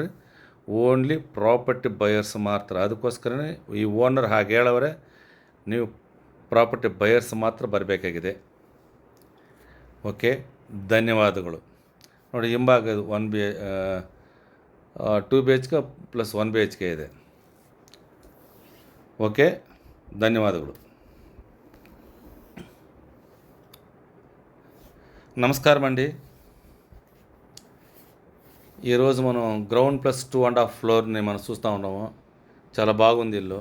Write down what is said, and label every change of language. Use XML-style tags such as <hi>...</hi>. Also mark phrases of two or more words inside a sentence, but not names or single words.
<en>only property buyers</en> <kn>ಮಾತ್ರ. ಅದಕ್ಕೋಸ್ಕರನೇ ಈ ಓನರ್ ಹಾಗೆ ಹೇಳವರೆ, ನೀವು</kn> <en>property buyers</en> <kn>ಮಾತ್ರ ಬರಬೇಕಾಗಿದೆ. ಓಕೆ, ಧನ್ಯವಾದಗಳು. ನೋಡಿ, ಹಿಂಭಾಗ 2 BHK ಪ್ಲಸ್ 1 BHK ಇದೆ.</kn> <te>ఓకే, ధన్యవాదములు. నమస్కారం అండి. ఈరోజు మనం</te> <en>ground plus</en> <te>2.5 ఫ్లోర్ని మనం చూస్తూ ఉన్నాము. చాలా బాగుంది ఇల్లు.</te>